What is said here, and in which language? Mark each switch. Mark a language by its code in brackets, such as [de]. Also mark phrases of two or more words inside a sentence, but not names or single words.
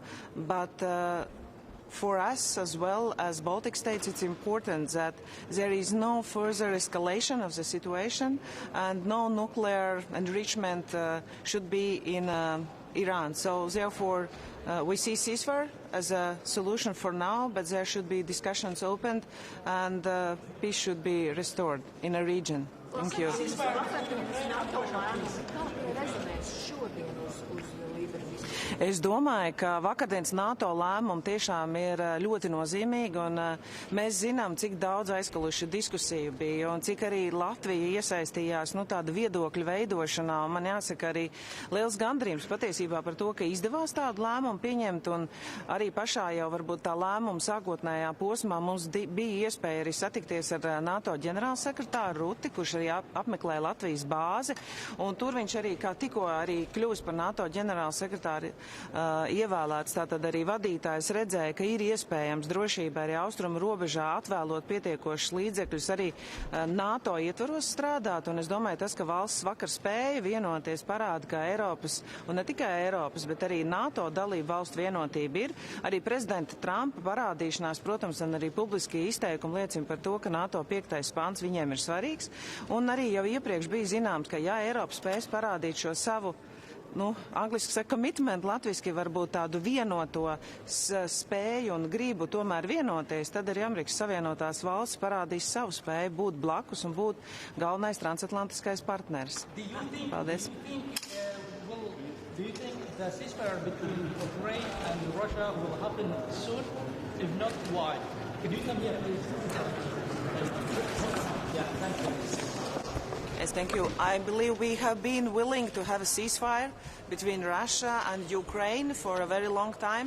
[en] But for us, as well as Baltic states, it's important that there is no further escalation of the situation, and no nuclear enrichment should be in Iran. So therefore, we see ceasefire as a solution for now, but there should be discussions opened, and peace should be restored in a region. Thank you. [lv] Es domāju, ka vakardienas NATO lēmumi tiešām ir ļoti nozīmīgi, un mēs zinām, cik daudz aizkulisku diskusiju bija, un cik arī Latvija iesaistījās tāda viedokļu veidošanā. Man jāsaka arī liels gandrījums patiesībā par to, ka izdevās tādu lēmumu pieņemt, un arī pašā jau varbūt tā lēmuma sākotnējā posmā mums bija iespēja arī satikties ar NATO ģenerālsekretāru Ruti, kurš arī apmeklēja Latvijas bāzi, un tur viņš arī kā tikko arī kļūst par NATO ģenerālsekretāru ievēlēts, tātad arī vadītājs redzēja, ka ir iespējams drošībai arī austrumu robežā atvēlot pietiekošus līdzekļus arī NATO ietvaros strādāt, un es domāju, tas, ka valsts vakar spēja vienoties, parāda, ka Eiropas, un ne tikai Eiropas, bet arī NATO dalību valstu vienotība ir. Arī prezidenta Trumpa parādīšanās, protams, un arī publiskie izteikumi liecina par to, ka NATO 5. pants viņiem ir svarīgs, un arī jau iepriekš bija zināms, ka ja Eiropa spēs parādīt šo savu angliski saka commitment, latviski varbūt tādu vienoto spēju un gribu tomēr vienoties, tad arī Amerikas Savienotās valsts parādīs savu spēju būt blakus un būt galvenais transatlantiskais partneris. Paldies. [en] Do you think the ceasefire between Ukraine and Russia will happen soon? If not, why? Could you come here, please? Yeah, thank you. Yes, thank you. I believe we have been willing to have a ceasefire between Russia and Ukraine for a very long time.